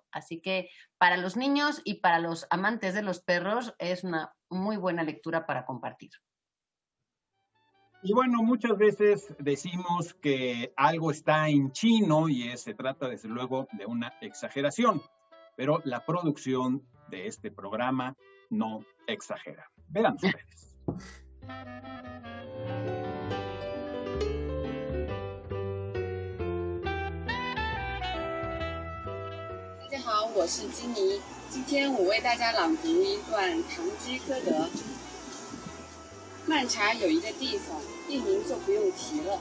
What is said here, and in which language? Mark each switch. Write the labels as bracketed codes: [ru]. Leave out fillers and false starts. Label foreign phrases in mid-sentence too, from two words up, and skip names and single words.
[es] Así que para los niños y para los amantes de los perros es una muy buena lectura para compartir. Y bueno, muchas veces decimos que algo está en chino y se trata desde luego de una exageración, pero la producción de este programa no exagera. Vean ustedes. [zh] 大家好，我是金妮。今天我为大家朗读一段《堂吉诃德》。曼茶有一个地方，地名就不用提了。